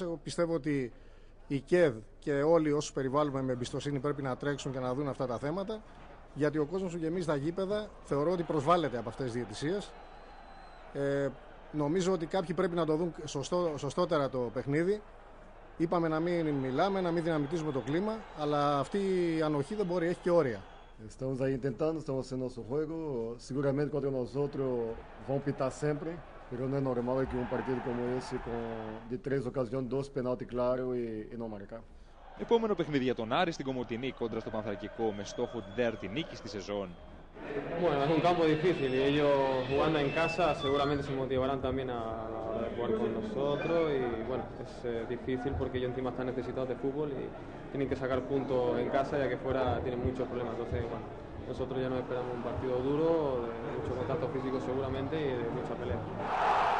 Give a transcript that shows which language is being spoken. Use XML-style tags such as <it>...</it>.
<el>Εγώ πιστεύω ότι η ΚΕΔ και όλοι όσους περιβάλλουμε με εμπιστοσύνη πρέπει να τρέξουν και να δουν αυτά τα θέματα. Γιατί ο κόσμος που γεμίζει τα γήπεδα θεωρώ ότι προσβάλλεται από αυτές τις διαιτησίες. Νομίζω ότι κάποιοι πρέπει να το δουν σωστότερα το παιχνίδι. Είπαμε να μην μιλάμε, να μην δυναμητίζουμε το κλίμα, αλλά αυτή η ανοχή δεν μπορεί, έχει και όρια.</el> <pt>Estamos aí tentando, estamos fazendo nosso jogo. Seguramente contra nós outros vão pitar sempre, mas não é normal que partido como esse, de 3 ocasiões, 2 penalti claro e não marcar.</pt> <el>Επόμενο παιχνίδι για τον Άρη στην Κομοτηνή κόντρα στο Πανθρακικό με στόχο την τέταρτη νίκη στη σεζόν.</el> <es>Bueno, es un campo difícil y ellos jugando en casa seguramente se motivarán también a jugar con nosotros y bueno, es difícil porque ellos encima están necesitados de fútbol y tienen que sacar puntos en casa ya que fuera tienen muchos problemas. Entonces, bueno, nosotros ya nos esperamos un partido duro, de mucho contacto físico seguramente y de mucha pelea.</es>